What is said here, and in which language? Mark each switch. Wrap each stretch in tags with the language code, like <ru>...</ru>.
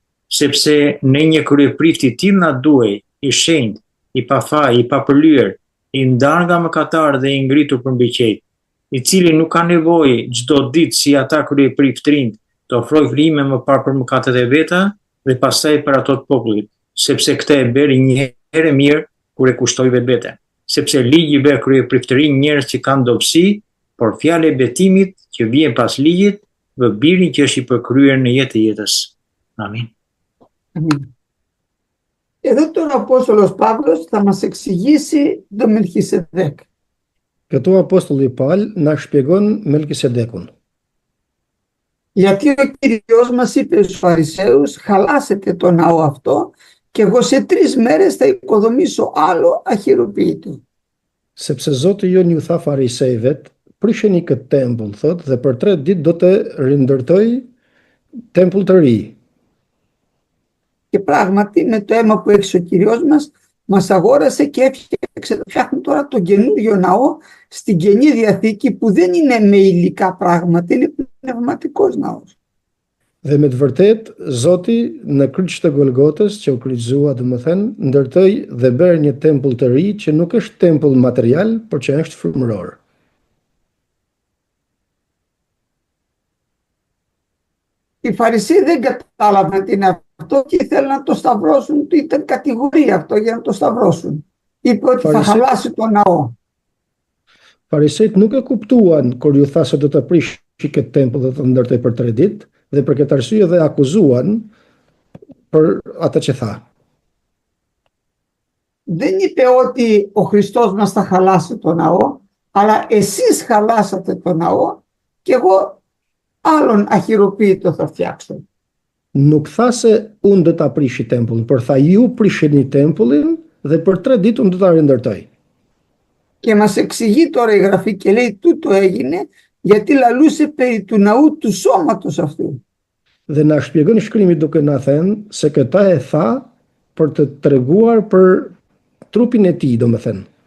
<sq>Sepse ne një kryeprift i tillë na duhej, i shenjtë, i pafaj, i papërlyer, i ndarë nga mëkatarë dhe i ngritur për mbi qejf, i cili nuk ka nevojë çdo ditë si ata kryeprift rinj të ofrojë frime më parë për mëkatet e veta dhe pastaj për ato të popullit, sepse këtë e bëri një herë mirë kur e kushtoi vetveten. Sepse ligji bë kryepriftërinë njerëz që kanë dobësi, por fjala e betimit që vjen pas ligjit vë birin që është i përkryer në jetë të jetës. Amin.</sq> <el>Εδώ τώρα ο Απόστολος Παύλος θα μας εξηγήσει το Μελχισεδέκ.</el> <sq>Këtu apostulli Paul na shpjegon Melkisedekun.</sq> <el>Γιατί ο Κύριος μας είπε στους Φαρισαίους, χαλάσετε το ναό αυτό και εγώ σε 3 μέρες θα οικοδομήσω άλλο αχυροποίητο.</el> <sq>Sepse Zoti jon ju tha farisejve, prisheni këtë tempull, thot, dhe për 3 ditë do të rindërtoj tempull të ri.</sq> <el>Και πράγματι με το αίμα που έχει ο Κύριος μας αγόρασε και έφτιαξε, φτιάχνει τώρα το καινούριο ναό στην Καινή Διαθήκη που δεν είναι με υλικά πράγματα, είναι πνευματικός ναός.</el> <sq>Dhe me të vërtet, Zoti në kryq të Golgotës, që u kryqëzua, domethënë, ndërtoi dhe bëri një tempull të ri që nuk është tempull material, por që është frymëror.</sq> <el>Οι Φαρισαίοι δεν κατάλαβαν τι είναι αυτό και ήθελαν να το σταυρώσουν, ήταν κατηγορία αυτό για να το σταυρώσουν. Είπε ότι θα χαλάσει το ναό.</el> <sq>Farisejt nuk e kuptuan kur ju tha se do të prishi këtë tempull dhe të ndërtoj për 3 ditë, dhe për këtë arsye dhe akuzuan për atë që tha.</sq> <el>Δεν είπε ότι ο Χριστός μας θα χαλάσει το ναό, αλλά εσείς χαλάσατε το ναό και εγώ άλλον αχυροποίητο θα φτιάξω.</el> <sq>Nuk tha se unë do ta prishi tempullin, por tha ju prisheni tempullin dhe për 3 ditë unë do ta rindërtoj.</sq> <el>Και μας εξηγεί τώρα η Γραφή και λέει τούτο έγινε γιατί λαλούσε περί του ναού του σώματος αυτού.</el> <sq>Dhe na shpjegon shkrimi duke na thënë se këta e tha për të treguar për trupin e tij, domethënë.</sq>